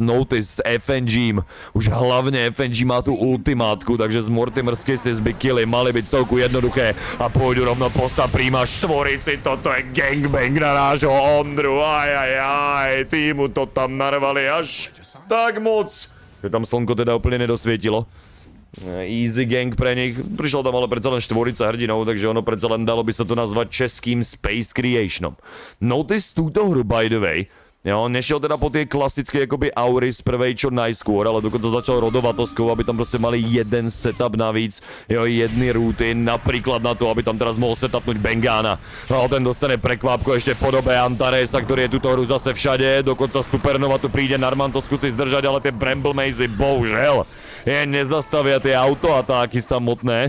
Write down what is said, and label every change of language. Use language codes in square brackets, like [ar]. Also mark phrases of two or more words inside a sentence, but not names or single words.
[sk] Notice s FNG, už hlavne FNG má tú ultimátku, takže z Mortimer's Kisses by killy mali byť celku jednoduché a pôjdu rovno po Suprema štvorici, toto je gangbang na nášho Ondru, tí mu to tam narvali až tak moc, že tam slnko teda úplne nedosvietilo. Easy gang pre nich, prišlo tam ale predsa len štvorica hrdinov, takže ono predsa len dalo by sa to nazvať českým Space Creationom. Notice túto hru, [en] by the way, [sk] on nešiel teda po tie klasické akoby aury z prvej čo najskôr, ale dokonca začal rodovatoskou, aby tam proste mali jeden setup navíc, jedny rúty, napríklad na to, aby tam teraz mohol setupnúť Bengana. No ten dostane prekvápko ešte v podobe Antaresa, ktorý je túto hru zase všade, dokonca Supernova tu príde, Narman to skúsi zdržať, ale tie Bramble Mazy, bohužel, nezastavia tie autoatáky samotné.